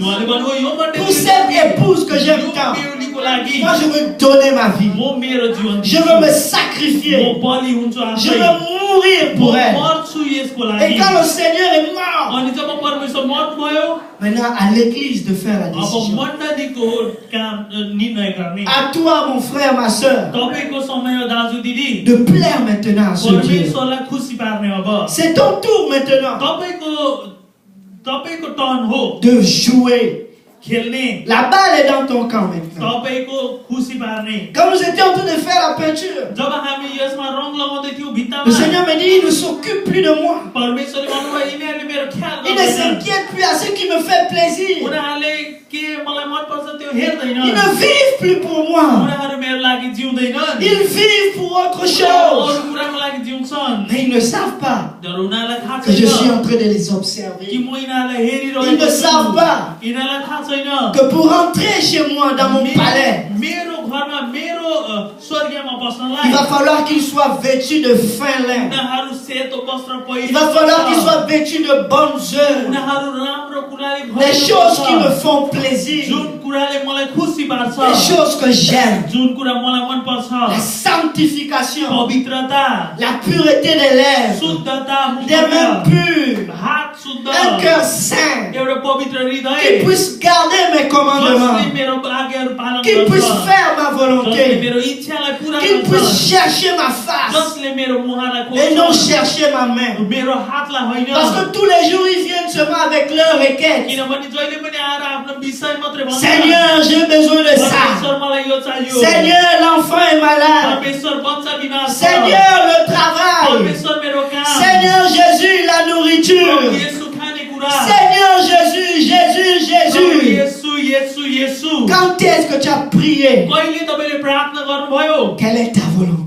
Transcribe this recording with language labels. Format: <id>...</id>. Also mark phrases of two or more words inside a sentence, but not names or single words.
<ne>उहाँले भन्नुभयो यो मण्डली</ne> <fr>pour cette épouse que j'aime tant,</fr> <ne>बेहुलीको लागि</ne> <fr>moi je veux donner ma vie.</fr> <ne>म मेरो जीवन</ne> <fr>Je</fr> <ne>दिन्छु।</ne> <fr>veux me</fr> <ne>म</ne> <fr>sacrifier.</fr> <ne>बलि हुन्छु</ne> <fr>Je</fr> <ne>आफै</ne> <fr>veux mourir</fr> <ne>म</ne> <fr>pour elle.</fr> <ne>मर्छु यसको</ne> <fr>Et</fr> <ne>लागि</ne> <fr>quand le Seigneur est mort,</fr> <ne>अनि जब परमेश्वर मर्नुभयो</ne> <fr>maintenant à l'église de faire la</fr> <ne>अब</ne> <fr>décision.</fr> <ne>मण्डलीको काम निर्णय गर्ने</ne> <fr>À toi, mon frère, ma soeur,</fr> <ne>तपाईको समय हो दाजु दिदी</ne> <fr>de plaire maintenant à ce Dieu.</fr> <ne>परमेश्वरलाई खुसी पार्ने अब</ne> <fr>C'est ton tour maintenant</fr> <ne>तपाईको टर्न हो</ne> <fr>de jouer.</fr> <ne>खेल्ने</ne> <fr>La balle est dans ton camp maintenant.</fr> <ne>तपाईको खुसी पार्ने</ne> <fr>Quand nous étions en train de faire la peinture,</fr> <ne>जब हामी यसमा रङ लगाउँदै थियौं</ne> <fr>le</fr> <ne>भित्तामा</ne> <fr>Seigneur me dit, il ne s'occupe plus de moi.</fr> <ne>परमेश्वरले भन्नुभयो यिनीहरूले मेरो ख्याल</ne> <fr>Il ne</fr> <ne>गर्दैन</ne> <fr>s'inquiète plus à ce qui me fait plaisir.</fr> <ne>उनीहरूले के मलाई मन पर्छ त्यो हेर्दैन</ne> <fr>Ils ne vivent plus pour moi.</fr> <ne>उनीहरू मेरो लागि जिउँदैनन्</ne> <fr>Ils vivent pour autre</fr> <ne>अरू</ne> <fr>chose.</fr> <ne>कुराको लागि जिउँछन्</ne> <fr>Mais ils ne savent pas</fr> <ne>तर उनीहरूलाई थाहा</ne> <fr>que je suis</fr> <ne>छैन</ne> <fr>en train de les</fr> <ne>कि</ne> <fr>observer.</fr> <ne>म यिनीहरूलाई</ne> <fr>Ils ne</fr> <ne>हेरिरहेको</ne> <fr>savent pas</fr> <ne>यिनीहरूलाई थाहा छैन</ne> <fr>que pour rentrer chez moi dans mon palais,</fr> <ne>मेरो घरमा मेरो स्वर्गमा</ne> <fr>il</fr> <ne>बस्नलाई</ne> <fr>va falloir qu'il soit vêtu de fin lin.</fr> <ne>उनीहरू सेतो वस्त्र</ne> <fr>Il va falloir qu'il soit vêtu de bonnes œuvres.</fr> <ne>उनीहरू राम्रो कुराले</ne> <fr>Les choses qui me font plaisir.</fr> <ne>जुन कुराले मलाई खुसी पार्छ</ne> <fr>Les choses que j'aime.</fr> <ne>जुन कुरा मलाई मन पर्छ</ne> <fr>La sanctification.</fr> <ne>पवित्रता</ne> <fr>La pureté des lèvres.</fr> <ne>शुद्धता</ne> <fr>Des mains pures.</fr> <ne>हात शुद्ध</ne> <fr>Un cœur saint.</fr> <ne>एउटा पवित्र</ne> <fr>Qui</fr> <ne>हृदय</ne> <fr>puisse garder mes commandements.</fr> <ne>जसले मेरो आज्ञाहरू पालन</ne> <fr>Qui puisse</fr> <ne>गर्छ</ne> <fr>faire ma</fr> <ne>जसले</ne> <fr>volonté.</fr> <ne>मेरो इच्छालाई पूरा</ne> <fr>Qui</fr> <ne>गर्छ</ne> <fr>puisse chercher ma face.</fr> <ne>जसले मेरो मुहालाई</ne> <fr>Et non</fr> <ne>खोज्छ</ne> <fr>chercher ma main.</fr> <ne>मेरो हातलाई होइन</ne> <fr>Parce que tous les jours ils viennent seulement avec leurs requêtes.</fr> <ne>किनभने जहिले पनि आएर आफ्नो विषय मात्रै भन्छ</ne> <fr>Seigneur, j'ai besoin de ça.</fr> <ne>परमेश्वर मलाई यो चाहियो</ne> <fr>Seigneur, l'enfant est malade.</fr> <ne>परमेश्वर बच्चा बिमार छ</ne> <fr>Seigneur, le travail.</fr> <ne>परमेश्वर मेरो काम</ne> <fr>Seigneur Jésus, la nourriture.</fr> <ne>येशू खाने कुरा</ne> <fr>Seigneur Jésus, Jésus, Jésus.</fr> <ne>येशू येशू येशू</ne> <fr>Quand est-ce que tu as prié?</fr> <ne>कहिले तपाईले प्रार्थना गर्नुभयो</ne> <fr>Quelle est ta volonté?</fr>